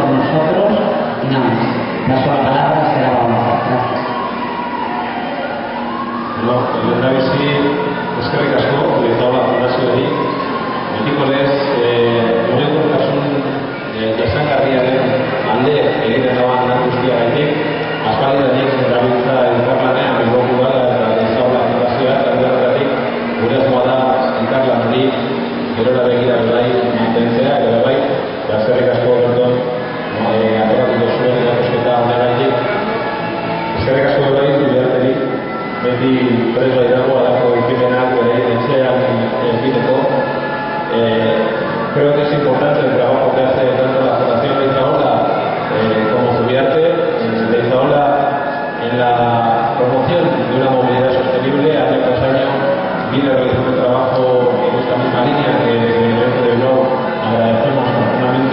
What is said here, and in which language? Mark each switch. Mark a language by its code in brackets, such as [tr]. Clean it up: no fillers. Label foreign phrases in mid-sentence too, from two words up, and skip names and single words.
[es] nosotros y nada más. Paso la palabra, será Balanza. Gracias. No, [eu] lehendabizi eskerrik asko, Bilbao fundazioari, betikoles mugikortasun jasangarriaren alde egiten dagoen lan guztiagatik, aspaldidanik erabiltza elkarlanean Bilboko Udala eta Bilbao fundazioa, eta horregatik gure asmoa da elkarlan hori gerora begira bai mantentzea, eta bai, eskerrik asko berton atoratuko zuen erakusketa honengatik. Eskerrik asko bai, Uriarteri, beti presa dago alako ekimenak etxean egiteko. [es] Creo que es importante el trabajo que hace tanto la Fundación de Izaola como Zubiarte. De Izaola en la promoción de una movilidad sostenible, año tras año viene realizando un trabajo en esta misma línea que el evento de Bilbao agradecemos profundamente.